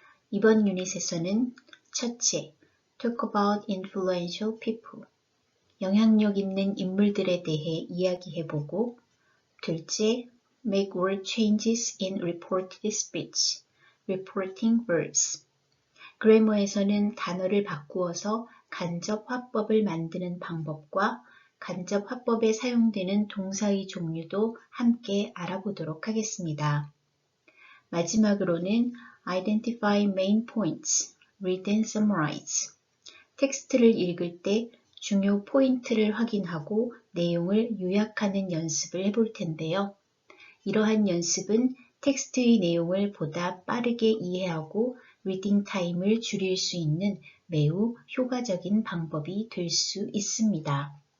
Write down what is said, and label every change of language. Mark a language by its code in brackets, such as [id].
[ko] 이번 유닛에서는 첫째, [en] talk about influential people, [ko] 영향력 있는 인물들에 대해 이야기해보고, 둘째, [en] make word changes in reported speech, reporting verbs, [ko] 그래머에서는 단어를 바꾸어서 간접 화법을 만드는 방법과 간접 화법에 사용되는 동사의 종류도 함께 알아보도록 하겠습니다. 마지막으로는 [en] Identify main points, read and summarize. [ko] 텍스트를 읽을 때 중요 포인트를 확인하고 내용을 요약하는 연습을 해볼 텐데요. 이러한 연습은 텍스트의 내용을 보다 빠르게 이해하고 리딩 타임을 줄일 수 있는 매우 효과적인 방법이 될 수 있습니다.